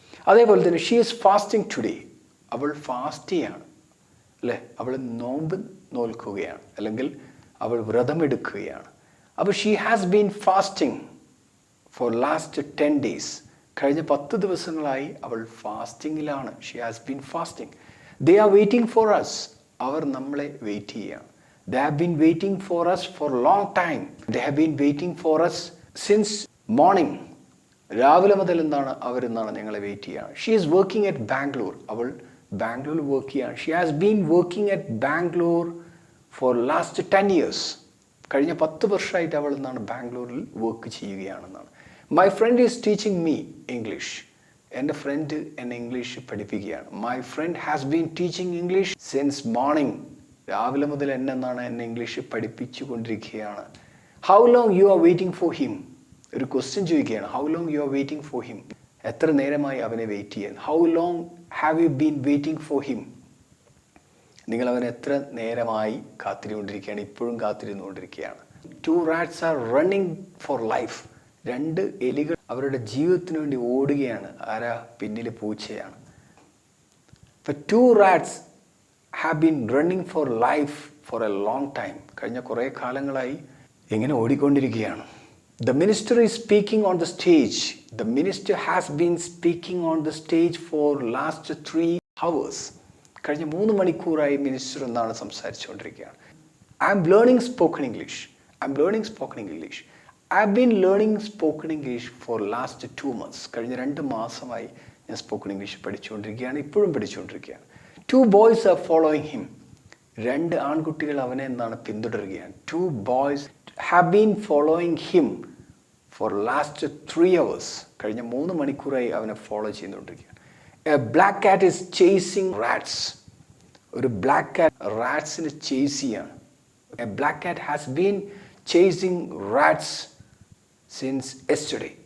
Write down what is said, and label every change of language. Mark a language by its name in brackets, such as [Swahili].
[Malayalam] അതേപോലെ തന്നെ [English] she is fasting today, [Malayalam] അവൾ ഫാസ്റ്റ് ചെയ്യാണ് അല്ലേ, അവൾ നോമ്പ് നോൽക്കുകയാണ് അല്ലെങ്കിൽ അവൾ വ്രതമെടുക്കുകയാണ്. [English] അപ്പോൾ she has been fasting for last 10 days, [Malayalam] കഴിഞ്ഞ 10 ദിവസങ്ങളായി അവൾ ഫാസ്റ്റിങ്ങിലാണ്. [English] She has been fasting. They are waiting for us, [Malayalam] അവർ നമ്മളെ വെയിറ്റ് ചെയ്യുകയാണ്. [English] They have been waiting for us for a long time. They have been waiting for us since morning. [Malayalam] രാവിലെ മുതൽ എന്താണ് അവരെന്നാണ് ഞങ്ങളെ wait ചെയ്യുകയാണ്. [English] she is working at Bangalore, [Malayalam] അവൾ ബാംഗ്ലൂരിൽ work ചെയ്യുകയാണ്. [English] she has been working at Bangalore for last 10 years, [Malayalam] കഴിഞ്ഞ 10 വർഷമായിട്ട് അവൾ എന്താണ് ബാംഗ്ലൂരിൽ work ചെയ്യുകയാണെന്നാണ്. [English] my friend is teaching me English, [Malayalam] എൻ്റെ ഫ്രണ്ട് എന്നെ ഇംഗ്ലീഷ് പഠിപ്പിക്കുകയാണ്. [English] my friend has been teaching English since morning, [Malayalam] രാവിലെ മുതൽ എന്നെ ഇംഗ്ലീഷ് പഠിപ്പിച്ചു കൊണ്ടിരിക്കുകയാണ്. [English] how long you are waiting for him, [Malayalam] ഒരു ക്വസ്റ്റ്യൻ ചോദിക്കുകയാണ്. [English] how long you are waiting for him, [Malayalam] എത്ര നേരമായി അവനെ വെയിറ്റ് ചെയ്യാൻ. [English] how long have you been waiting for him, [Malayalam] നിങ്ങൾ അവനെ എത്ര നേരമായി കാത്തിരുന്നുകൊണ്ടിരിക്കുകയാണ്, ഇപ്പോഴും കാത്തിരുന്നുകൊണ്ടിരിക്കുകയാണ്. [English] 2 rats are running for life, [Malayalam] 2 എലികൾ അവരുടെ ജീവിതത്തിന് വേണ്ടി ഓടുകയാണ്. ആരാ പിന്നിൽ? പൂച്ചയാണ്. [English] അപ്പോൾ 2 rats have been running for life for a long time, [Malayalam] കഴിഞ്ഞ കുറേ കാലങ്ങളായി ഇങ്ങനെ ഓടിക്കൊണ്ടിരിക്കുകയാണ്. [English] The minister is speaking on the stage. The minister has been speaking on the stage for last 3 hours. [Malayalam] കഴിഞ്ഞ 3 മണിക്കൂറായി മിനിസ്റ്റർ എന്നാണ് സംസാരിച്ചുകൊണ്ടിരിക്കുകയാണ്. [English] I am learning spoken English. I am learning spoken English. I have been learning spoken English for last 2 months. [Malayalam] കഴിഞ്ഞ 2 മാസമായി ഞാൻ spoken English പഠിച്ചുകൊണ്ടിരിക്കുകയാണ്, ഇപ്പോഴും പഠിച്ചുകൊണ്ടിരിക്കുകയാണ്. [English] 2 boys are following him. [Malayalam] 2 ആൺകുട്ടികൾ അവനെ എന്താണ് പിന്തുടരുകയാണ്. [English] 2 boys have been following him for last 3 hours. [Malayalam] കഴിഞ്ഞ 3 മണിക്കൂറായി അവനെ ഫോളോ ചെയ്തുകൊണ്ടിരിക്കുകയാണ്. [English] A black cat is chasing rats. [Malayalam] ഒരു ബ്ലാക്ക് കാറ്റ് റാറ്റ്സിനെ ചേസ് ചെയ്യാണ്. [English] A black cat has been chasing rats since yesterday.